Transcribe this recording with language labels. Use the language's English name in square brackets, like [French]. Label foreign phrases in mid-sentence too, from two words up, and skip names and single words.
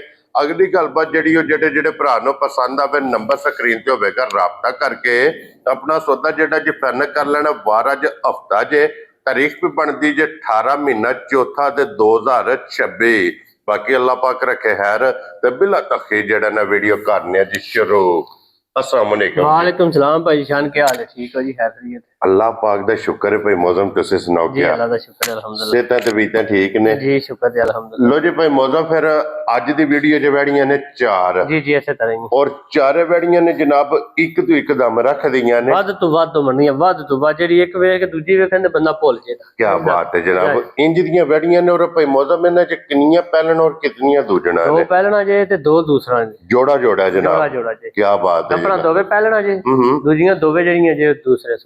[Punjabi] اگلی گلبات جہڑی جیڈے جیڈے بھرا نوں پسند آوے نمبر سکرین تے ہووےگا، رابطہ کرکے اپنا سودا جہڑا جے فائنل کر لینا. وار اج ہفتہ جے تاریخ بھی بنتی جے 18 مہینہ چوتھا تے 2026. باقی اللہ پاک رکھے خیر تے بلا تاخیر جہڑا نا ویڈیو کرنے جی شروع. [Arabic] السلام علیکم. وعلیکم سلام [Urdu] بھائی شان، کیا حال ہے؟ ٹھیک ہو جی، خیریت? [Punjabi] اللہ پاک دا شکر ہے بھائی. موسم تسیں سناؤ जी क्या? اللہ دا شکر ہے الحمدللہ. صحتاں طبیعتاں ٹھیک نے? جی شکر ہے الحمدللہ. لو جی بھائی موسم فیر اج دی ویڈیو چ وہڑیاں نے 4 [Urdu] جی جی ایسے طرح ہی [Punjabi] اور 4 وہڑیاں نے جناب ایک تو ایک دم رکھ دیاں نے. ودھ تو ودھ منی ہے، ودھ تو ودھ جیڈی ایک ویکھ کے دوجی ویکھن تے بندہ بھل جیدا. [Urdu] کیا بات ہے جناب. [Punjabi] انج دیاں وہڑیاں نے اور بھائی موسم انہاں چ کتنیاں پہلن اور کتنیاں دوجنا نے? 2 پہلنا جے تے 2 دوسرا جے. جوڑا جوڑا جناب. جوڑا جوڑا جے. [Urdu] کیا بات ہے [Punjabi] अपना जनाब। دووے پہلنا جے، دوجیاں دووے جیڑیاں جے دوسرے سوٹ.